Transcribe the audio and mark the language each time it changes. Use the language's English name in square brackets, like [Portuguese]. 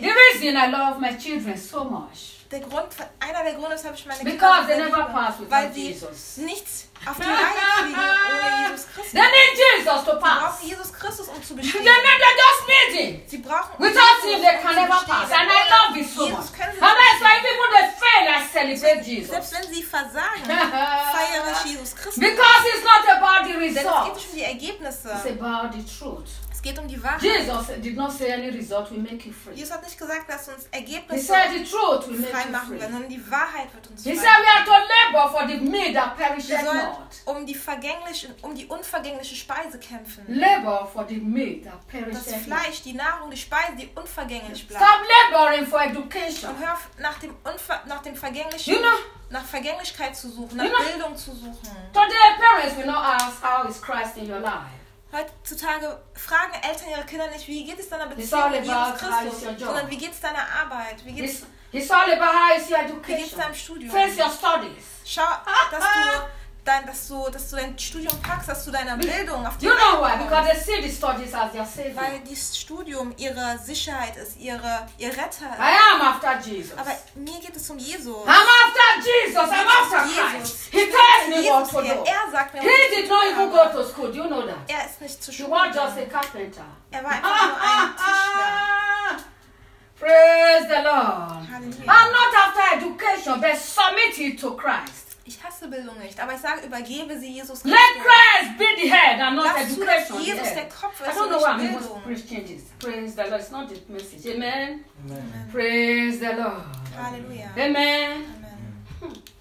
[English] The reason I love my children so much. [German] Der Grund, einer der Gründe, weshalb ich meine Kinder liebe, weil sie nicht auf die Reihe kriegen ohne Jesus Christus. [English] They need Jesus to pass. [German] Sie brauchen Jesus Christus, um zu bestehen. [English] They just need him. [German] Sie brauchen [English] Without him, they can never pass. And I love it so much. [German] Aber es war immer der Fehler, ich [English] celebrate [German] Jesus. Selbst wenn sie versagen, feiere ich Jesus Christus. [English] Because it's not about the results. [German] Denn es geht nicht um die Ergebnisse. [English] It's about the truth. [German] Es geht um die Wahrheit. [English] Jesus did not say any result will make you free. [German] Jesus hat nicht gesagt, dass uns Ergebnisse frei machen werden, sondern die Wahrheit wird uns frei. [English] He said we are to labor for the meat that perishes not. [German] Um die vergängliche, um die unvergängliche Speise kämpfen. [English] Labor for the meat that perishes not. [German] Das Fleisch, die Nahrung, die Speise, die unvergänglich bleibt. [English] Stop laboring for education. [German] Und hör nach dem vergänglichen, [English] you know, [German] nach Vergänglichkeit zu suchen, nach, [English] you know, [German] Bildung zu suchen. [English] Today parents will not ask how is Christ in your life. [German] Heutzutage fragen Eltern ihre Kinder nicht, wie geht es deiner Beziehung mit Jesus Christus, sondern wie geht es deiner Arbeit, wie geht es deinem Studium. Face your studies. Schau, dass du dein Studium packst, dass du deiner Bildung auf die Hand kommst. [English] You know why? Because they see the studies as their savior. [German] Weil das Studium ihre Sicherheit ist, ihr Retter. [English] I am after Jesus. [German] Aber mir geht es um Jesus. [English] I'm after Jesus. I'm after Christ. He tells me what to do. [German] Er sagt mir, [English] he did not even go to school. Do you know that? [German] Er ist nicht zur Schule. [English] He was just a carpenter. [German] Er war einfach nur ein Tischler. [English] Praise the Lord. [German] Halleluja. [English] I'm not after education, but submit it to Christ. [German] Ich hasse Bildung nicht, aber ich sage, übergebe sie Jesus Christus. [English] Let Christ be the head and not [German] Lass [English] education. [German] Jesus der Kopf ist, [English] I don't know [German] und nicht [English] why [German] Bildung. [English] Praise the Lord. It's not the message. Amen. Amen. Praise the Lord. [German] Halleluja. Amen.